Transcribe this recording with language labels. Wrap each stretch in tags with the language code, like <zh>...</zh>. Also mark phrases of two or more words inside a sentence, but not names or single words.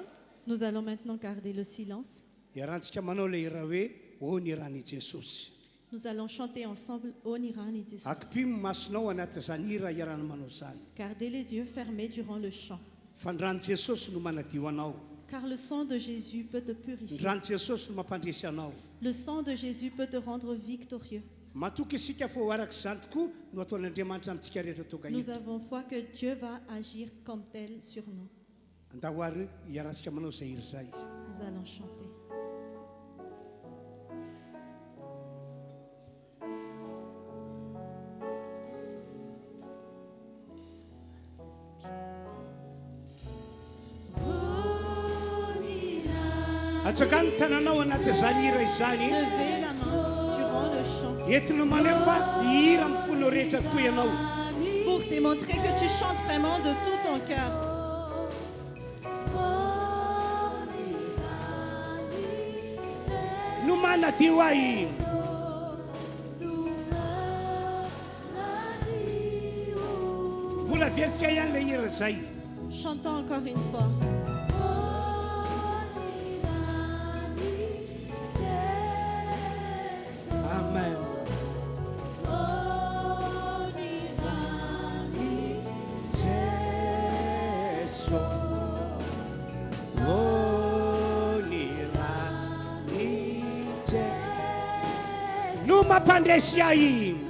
<fr>Nous allons maintenant garder le silence.</fr> <mg>iarahantsika manao ilay hira hoe ony iran'i Jesosy.</mg> <fr>Nous allons chanter ensemble Ô Nirani Jesus.</fr> <mg>Akipimo masonao anaty zany hira iarana manao zany.</mg> <fr>Gardez les yeux fermés durant le chant.</fr> <mg>Fa ny ran'i Jesosy no manadio anao.</mg> <fr>Car le sang de Jésus peut te</fr> <mg>Ny</mg> <fr>purifier.</fr> <mg>ran'i Jesosy no mampandresy anao.</mg> <fr>Le sang de Jésus peut te rendre victorieux.</fr> <mg>Matoka isika fa ho araka izany tokoa no ataon'Andriamanitra amintsika rehetra toka</mg> <fr>Nous</fr> <mg>eto.</mg> <fr>avons foi que Dieu va agir comme tel sur nous.</fr> <mg>Andahoary iarahantsika manao izay hira izay.</mg> <fr>Nous allons chanter.</fr> <mg>Atsaka ny tananao anaty izany hira izany.</mg> <fr>Levez la main durant le chant</fr> <mg>Entinao maneho fa hira amin'ny fonao rehetra tokoa ianao.</mg> <fr>pour démontrer que tu chantes vraiment de tout ton cœur.</fr> <mg>No manadio ahy. Mbola verika ihany ilay hira izay.</mg> <fr>Chantons encore une fois. Amen.</fr> <mg>No mampandresy ahy.</mg>